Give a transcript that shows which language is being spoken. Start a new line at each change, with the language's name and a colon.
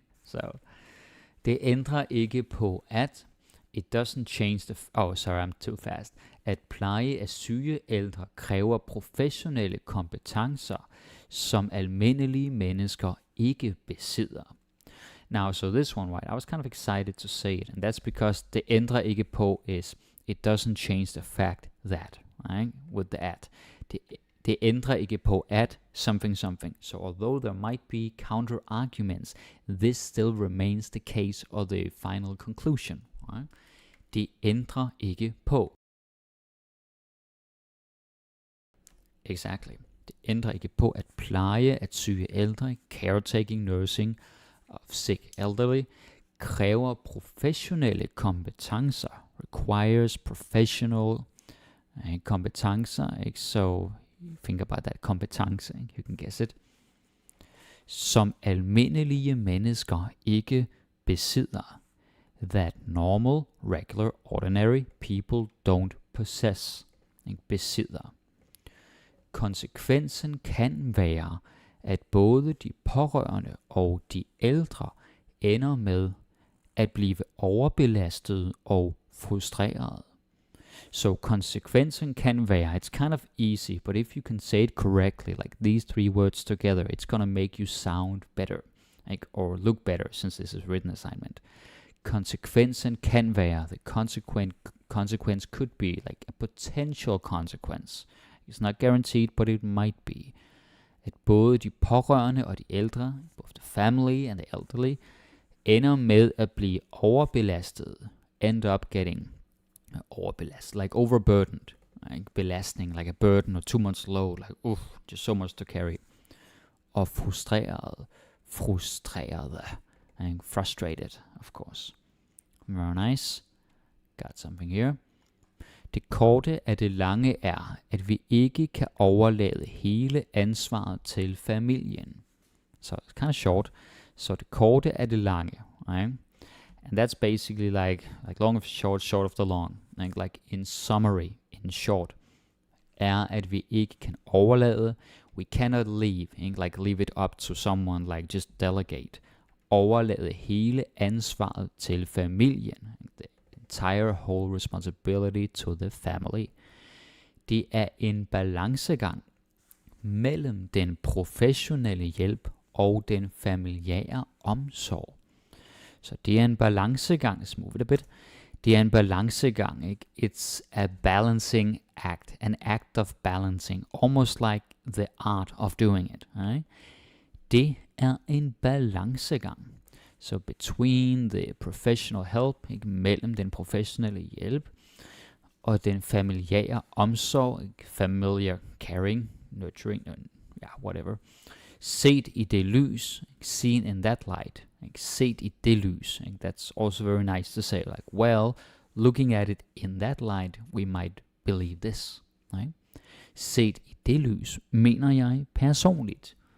Danish: So det ændrer ikke på at,
English: it doesn't change the, I'm too fast,
Danish: at pleje af syge ældre kræver professionelle kompetencer, som almindelige mennesker ikke besidder.
English: Now, so this one, right, I was kind of excited to say it, and that's because
Danish: det ændrer ikke på
English: is, it doesn't change the fact that, right, with the at.
Danish: Det ændrer ikke på at something.
English: So although there might be counter arguments, this still remains the case or the final conclusion. Right?
Danish: Det ændrer ikke på.
English: Exactly.
Danish: Det ændrer ikke på, at pleje at syge ældre,
English: caretaking, nursing of sick elderly,
Danish: kræver professionelle kompetencer,
English: requires professional kompetencer,
Danish: ikke?
English: So think about that kompetence, ikke? You can guess it.
Danish: Som almindelige mennesker ikke besidder.
English: That normal, regular, ordinary people don't possess.
Danish: Ikke? Besidder. Konsekvensen kan være, at både de pårørende og de ældre ender med at blive overbelastet og frustreret.
English: So
Danish: konsekvensen kan være,
English: it's kind of easy, but if you can say it correctly, like these three words together, it's gonna make you sound better, like, or look better, since this is written assignment.
Danish: Konsekvensen kan være,
English: the consequence could be like a potential consequence. It's not guaranteed, but it might be.
Danish: At både de pårørende og de ældre,
English: both the family and the elderly,
Danish: ender med at blive overbelastet,
English: end up getting overbelastet, like overburdened, like belastning, like a burden or too much load, like just so much to carry.
Danish: Og frustrerede,
English: and frustrated, of course. Very nice. Got something here.
Danish: Det korte af det lange er, at vi ikke kan overlade hele ansvaret til familien.
English: So it's kind of short.
Danish: Så det korte af det lange,
English: right? And that's basically like long of short, short of the long. Like in summary, in short,
Danish: er at vi ikke kan overlade.
English: We cannot leave, like leave it up to someone, like just delegate.
Danish: Overlade hele ansvaret til familien.
English: The entire whole responsibility to the family.
Danish: Det er en balancegang mellem den professionelle hjælp og den familiære omsorg. Så det er en balancegang,
English: let's move it a bit.
Danish: Det er en balancegang, ikke?
English: It's a balancing act, an act of balancing, almost like the art of doing it, right?
Danish: Det er en balancegang.
English: So between the professional help, ikke?
Danish: Mellem den professionelle hjælp og den familiære omsorg, ikke?
English: Familiar caring, nurturing, whatever.
Danish: Set i det lys,
English: seen in that light,
Danish: like set i det lys.
English: That's also very nice to say, like, well, looking at it in that light, we might believe this. Right?
Danish: Set i det lys, mener jeg personligt.